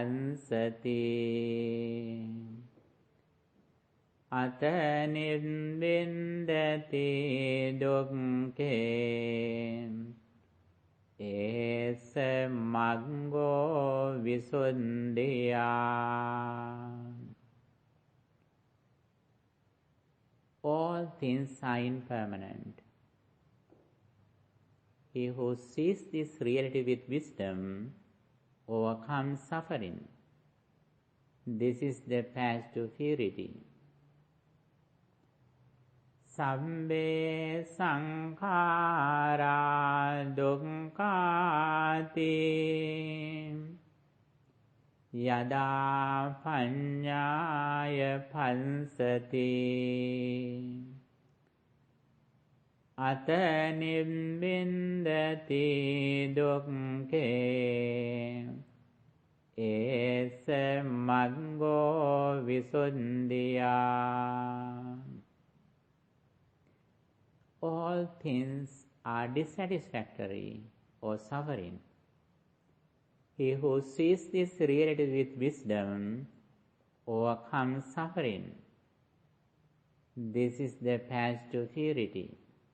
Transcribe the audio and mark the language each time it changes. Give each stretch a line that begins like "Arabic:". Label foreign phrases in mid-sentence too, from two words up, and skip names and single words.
Pali: pansati ata nibbindati dukkhe esa maggo visuddhiyā.
English: All things are impermanent. He who sees this reality with wisdom overcomes suffering. This is the path to purity.
Pali: Sabbe sankhara dukkhati yada paññāya pansati ata nibbindati dukkhe esa maggo visuddhiyā.
English: All things are dissatisfactory or suffering. He who sees this reality with wisdom overcomes suffering. This is the path to purity.